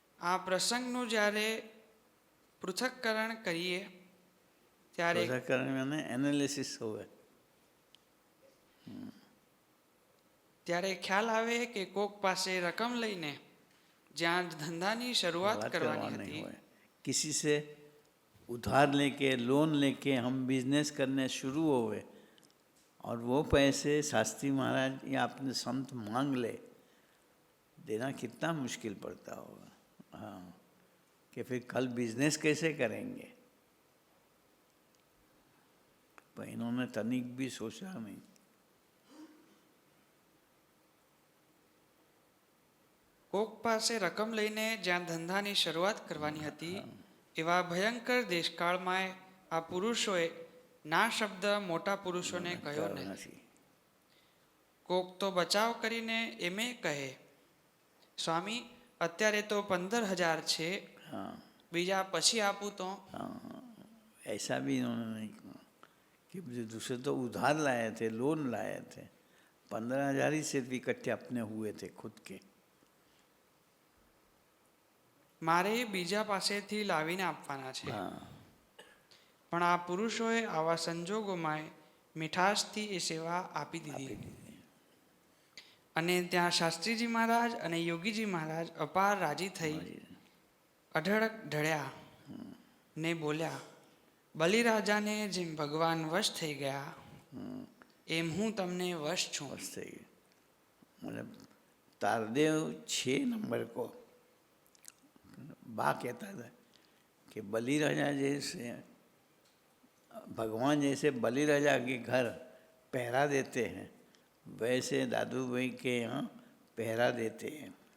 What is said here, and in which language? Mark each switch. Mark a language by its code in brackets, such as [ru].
[gu] આ પ્રસંગનું જ્યારે પૃથક્કરણ કરીએ ત્યારે પૃથક્કરણ મને એનાલિસિસ હોવે. ત્યારે ખ્યાલ આવે કે કોક પાસે રકમ લઈને જ્યાં ધંધાની શરૂઆત કરવાની હતી, [hi] किसी से उधार लेके लोन लेके हम बिजनेस करने शुरू हुए और वो पैसे शास्त्री महाराज या अपने संत मांग ले, देना कितना मुश्किल पड़ता होगा. हाँ, कि फिर कल बिजनेस कैसे करेंगे. पर इन्होंने तनिक भी सोचा नहीं. [gu] કોક પાસે રકમ લઈને જ્યાં ધંધાની શરૂઆત કરવાની હતી એવા ભયંકર દેશકાળમાં આ પુરુષોએ ના શબ્દ મોટા પુરુષોને કહ્યો નહીં. કોક તો બચાવ કરીને એમે કહે, સ્વામી અત્યારે તો 15,000 છે, બીજા પછી આપું તો. [hi] ऐसा भी इन्होंने नहीं कहा कि दूसरे तो उधार लाए थे, लोन लाए थे. 15,000 ही सिर्फ इकट्ठे अपने हुए थे खुद के. [gu] મારે બીજા પાસેથી લાવીને આપવાના છે. પણ આ પુરુષોએ આવા સંજોગોમાં મીઠાશથી એ સેવા આપી દીધી. અને ત્યાં શાસ્ત્રીજી મહારાજ અને યોગીજી મહારાજ અપાર રાજી થઈ અઢળક ઢળ્યા ને બોલ્યા, બલિરાજાને જેમ ભગવાન વશ થઈ ગયા એમ હું તમને વશ છું. वश થઈ ગયું. [hi] मतलब तारदेव 6 नंबर को बा कहता था कि बलि राजा जैसे भगवान जैसे बलि राजा के घर पहरा देते हैं, वैसे दादू भाई के यहाँ पहरा देते हैं.